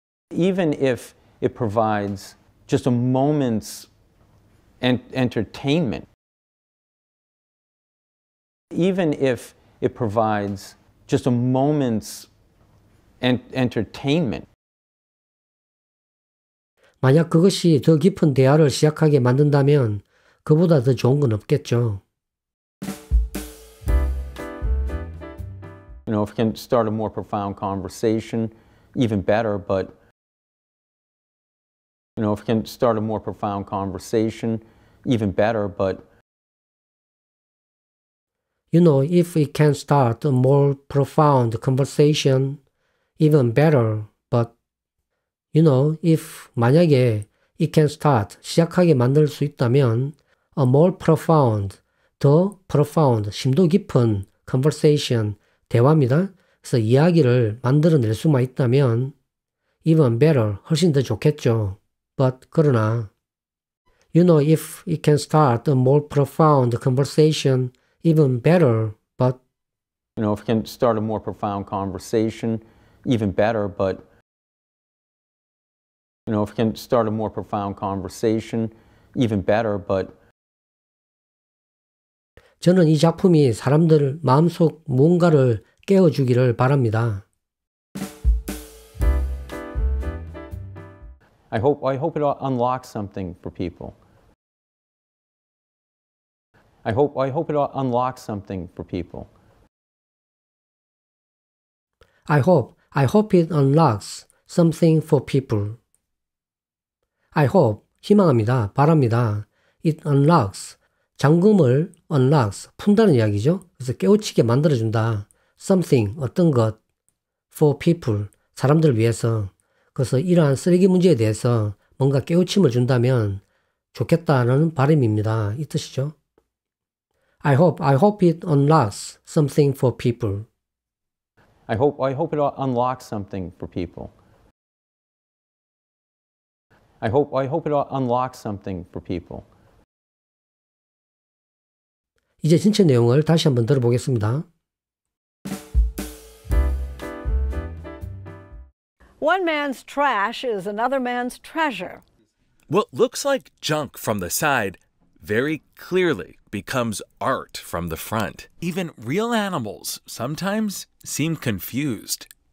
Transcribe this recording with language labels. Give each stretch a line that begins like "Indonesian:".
English: even if it provides just a moment's entertainment, even if it provides just a moment's entertainment,
Korean: 만약 그것이 더 깊은 대화를 시작하게 만든다면 그보다 더 좋은 건 없겠죠.
English: You know, if it can start a more profound conversation, even better, but you know, if it can start a more profound conversation, even better, but You know, if it can start a more profound conversation, even better, but you know, if
Korean: 만약에
English: it can start,
Korean: 시작하게 만들 수 있다면
English: a more profound,
Korean: 더
English: profound,
Korean: 심도 깊은
English: conversation,
Korean: 대화입니다. 그래서 이야기를 만들어낼 수만 있다면
English: even better,
Korean: 훨씬 더 좋겠죠.
English: But
Korean: 그러나
English: you know if it can start a more profound conversation, even better, but You know, if we can start a more profound conversation, even better, but you know, if we can start a more profound conversation, even better, but
Korean: 저는 이 작품이 사람들 마음속 무언가를 깨워주기를 바랍니다.
English: I hope it unlocks something for people. I hope it unlocks something for people. I hope it unlocks something for people. I hope,
Korean: 희망합니다, 바랍니다.
English: It unlocks,
Korean: 잠금을
English: unlocks,
Korean: 푼다는 이야기죠. 그래서 깨우치게 만들어준다.
English: Something,
Korean: 어떤 것,
English: for people,
Korean: 사람들을 위해서. 그래서 이러한 쓰레기 문제에 대해서 뭔가 깨우침을 준다면 좋겠다는 바람입니다. 이 뜻이죠.
English: I hope it unlocks something for people. I hope it unlocks something for people. I hope it unlocks something for people.
Korean: 이제 전체 내용을 다시 한번 들어보겠습니다.
English: One man's trash is another man's treasure. What looks like junk from the side very clearly becomes art from the front. Even real animals sometimes seem confused.